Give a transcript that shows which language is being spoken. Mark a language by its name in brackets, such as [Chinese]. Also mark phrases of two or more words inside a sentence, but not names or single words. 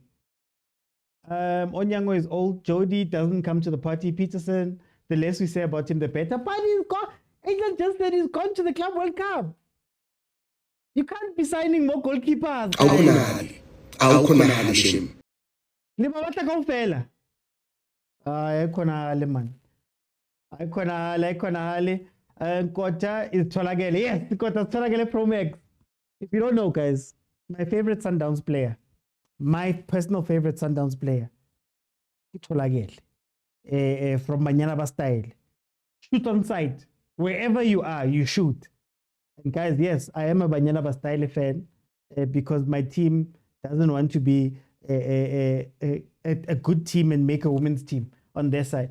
[English] Onyango is old. Jody doesn't come to the party. Peterson, the less we say about him, the better. But he's gone. It's not just that he's gone to the Club World Cup. You can't be signing more goalkeepers. [Zulu] Awukhonali shame. [Southern Sotho] Lima batla kaofela. [Zulu] Ayikhona man. Ayikhona Nkota is tholakele. [English] Yes, Nkota is tholakele Pro Max. If you don't know, guys, my favorite Sundowns player, my personal favorite Sundowns player, tholakele. From Banyana style. Shoot on sight. Wherever you are, you shoot. And guys, yes, I am a Banyana style fan because my team doesn't want to be a good team and make a women's team on their side.